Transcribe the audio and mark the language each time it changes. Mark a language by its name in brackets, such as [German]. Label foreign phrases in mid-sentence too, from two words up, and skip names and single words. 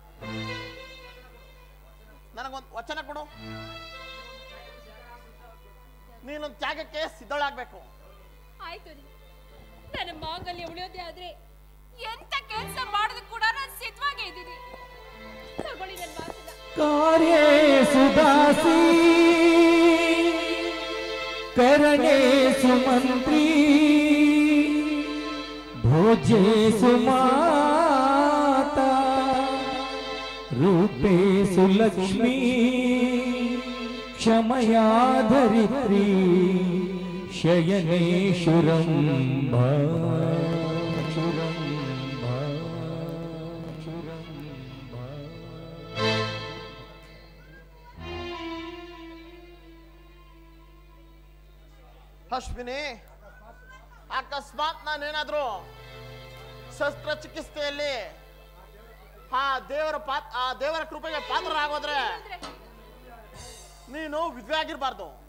[Kannada] ನನಗೊಂದು ವಚನ ಕೊಡು. ನೀನೊಂದು ತ್ಯಾಗಕ್ಕೆ ಸಿದ್ಧಳಾಗ್ಬೇಕು. ಆಯ್ತು ರೀ, ನನ್ನ ಮಾಂಗಲ್ಯ ಉಳಿಯೋದೇ ಆದ್ರೆ ಎಂತ ಕೆಲಸ ಮಾಡೋದು ಕೂಡ ನಾನು ಸಿದ್ಧವಾಗೇ ಇದ್ದೀನಿ. ತಗೊಳ್ಳಿ ನನ್ನ ಮಾತನ್ನ. [Sanskrit] ಕಾರ್ಯೇ ಸುದಾಸಿ करणे सुमंत्री भोजे सुमाता रूपे सुलक्ष्मी क्षमया धरित्री शयने शुरंभा [Kannada] ಅಶ್ವಿನಿ, ಅಕಸ್ಮಾತ್ ನಾನೇನಾದ್ರೂ ಶಸ್ತ್ರಚಿಕಿತ್ಸೆಯಲ್ಲಿ ಆ ದೇವರ ಕೃಪೆಗೆ ಪಾತ್ರರಾಗೋದ್ರೆ ನೀನು ವಿಧವೆ ಆಗಿರಬಾರ್ದು.